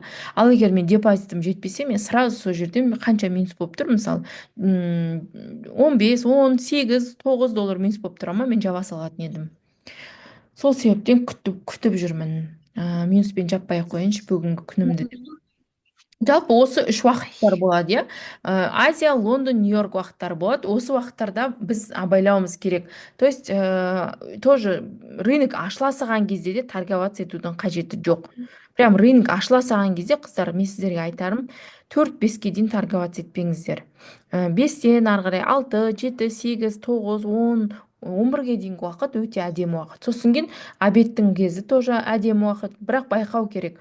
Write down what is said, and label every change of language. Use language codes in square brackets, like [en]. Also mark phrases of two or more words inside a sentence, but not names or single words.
[kk] Ал егер мен депозитім жетпесе, мен сразу сол жерден қанша минус болып тұр, мысалы 15, 18, $9 минус болып тұра ма, мен жаба салатын едім. Сол себептен күтіп жүрмін. Минуспен жаппай ақ қояйыншы бүгінгі күнімді деп. Жалпы осы үш уақыттар болады, иә. Азия, Лондон, Нью-Йорк уақыттары болады. Осы уақыттарда біз абайлауымыз керек. [ru] То есть тоже рынок [kk] ашыла салған кезде де торговаться етудің қажеті жоқ. [ru] Прям рынок [kk] ашыла салған кезде, қыздар, мен сіздерге айтарым, 4-5-ке дейін торговаться етпеңіздер. 5-тен ары қарай 6, 7, 8, 9, 10, 11-ге дейінгі уақыт өте әдемі уақыт. Сосын кейін обедтің кезі тоже әдемі уақыт, бірақ байқау керек.